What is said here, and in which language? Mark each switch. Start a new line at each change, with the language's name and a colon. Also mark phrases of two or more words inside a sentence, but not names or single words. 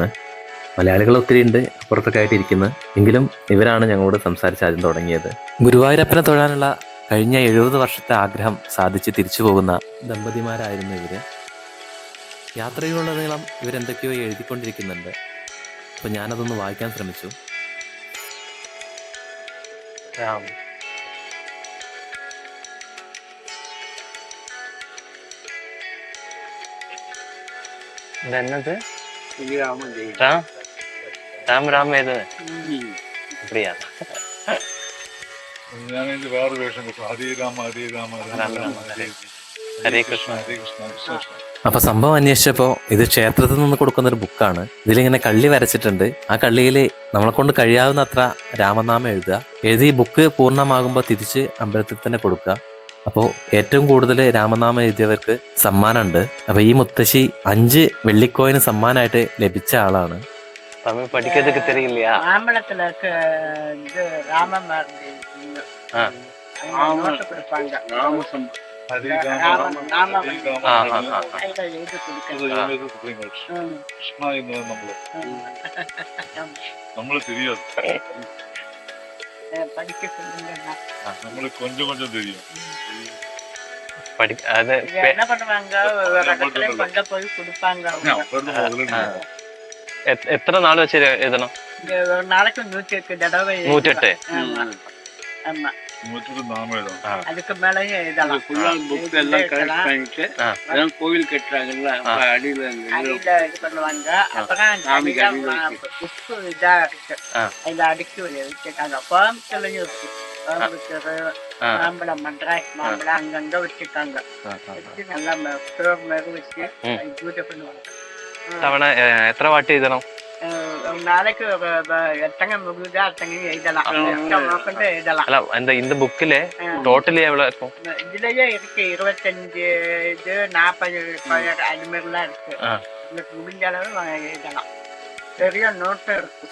Malayalam: മലയാളികൾ ഒത്തിരി ഉണ്ട് അപ്പുറത്തൊക്കെ ആയിട്ടിരിക്കുന്നത്. എങ്കിലും ഇവരാണ് ഞങ്ങളോട് സംസാരിച്ച് ആദ്യം തുടങ്ങിയത്. ഗുരുവായൂരപ്പനെ തൊഴാനുള്ള കഴിഞ്ഞ 70 വർഷത്തെ ആഗ്രഹം സാധിച്ച് തിരിച്ചു പോകുന്ന ദമ്പതിമാരായിരുന്നു ഇവർ. യാത്രയിലുടനീളം ഇവരെന്തൊക്കെയോ എഴുതിക്കൊണ്ടിരിക്കുന്നുണ്ട്. അപ്പോൾ ഞാനതൊന്ന് വായിക്കാൻ ശ്രമിച്ചു.
Tamil: என்னது ராம் ராம் ஏது அப்படியா?
Malayalam: വേറെ വേഷം
Sanskrit: ഹരേ രാമ ഹരേ രാമ രാമ
Malayalam: രാമ
Sanskrit: ഹരേ കൃഷ്ണ ഹരേ കൃഷ്ണ കൃഷ്ണ.
Malayalam: അപ്പോൾ സംഭവം അന്വേഷിച്ചപ്പോൾ ഇത് ക്ഷേത്രത്തിൽ നിന്ന് കൊടുക്കുന്നൊരു ബുക്കാണ്. ഇതിലിങ്ങനെ കള്ളി വരച്ചിട്ടുണ്ട്. ആ കള്ളിയിൽ നമ്മളെ കൊണ്ട് കഴിയാവുന്ന അത്ര രാമനാമം എഴുതി ബുക്ക് പൂർണ്ണമാകുമ്പോൾ തിരിച്ച് അമ്പലത്തിൽ തന്നെ കൊടുക്കുക. അപ്പോൾ ഏറ്റവും കൂടുതൽ രാമനാമം എഴുതിയവർക്ക് സമ്മാനമുണ്ട്. അപ്പോൾ ഈ മുത്തശ്ശി 5 വെള്ളിക്കോയിന് സമ്മാനമായിട്ട് ലഭിച്ച ആളാണ്.
Tamil: தமிழ் படிக்கிறதுக்கு தெரியலையா? மாம்பழத்துல இது ராமம் கொடுப்பாங்க.
Sanskrit: ഹരേ രാമ ഹരേ രാമ
Tamil: கையில எழுதி கொடுக்க.
Malayalam: കൃഷ്ണ എന്നത് നമ്മള് தெரியாது.
Tamil: படிக்க சொல்லுங்க. നമ്മള് கொஞ்சம் தெரியும். அது என்ன பண்ணுவாங்க, ஒரு இடத்துல கொண்டு போய் கொடுப்பாங்க.
Malayalam: എത്ര നാൾ വെച്ച് എഴുതണം?
Tamil: ஒரு நாளைக்கு 108 தடவை. 108? ஆமா. 108 நாம எழுதணும். அதுக்கு மேலயும் எழுதலாம். புக் எல்லாம் கரெக்ட் பண்ணிட்டு அதான் கோவில் கட்டுறாங்கல்ல, அடியில அடியில இது பண்ணுவாங்க. அப்புறம் புக்கு இதா இருக்கு, அதுல அடுக்கி வச்சிருக்காங்க. கோயம்புத்தூர்லயும் இருக்கு. கோயம்புத்தூர் மாம்பழம், மட்ராஸ் மாம்பழம் அங்கங்க வச்சிருக்காங்க. வச்சு நல்லா மெரு வச்சு பூஜை பண்ணுவாங்க.
Malayalam: തവണ എത്ര വാട്ടി എഴുതണം?
Tamil: ஒரு நாளைக்கு எத்தனை முடியுதோ அத்தனை எழுதலாம். எழுதலாம். അല്ല இந்த புக்கிலே டோட்டலி எவ்வளவு இருக்கும்? இதுலயே இருக்கு 25 இது 40 அது மாதிரிலாம் இருக்கு. உங்களுக்கு முடிஞ்ச அளவு எழுதலாம். பெரிய நோட்டு இருக்கு.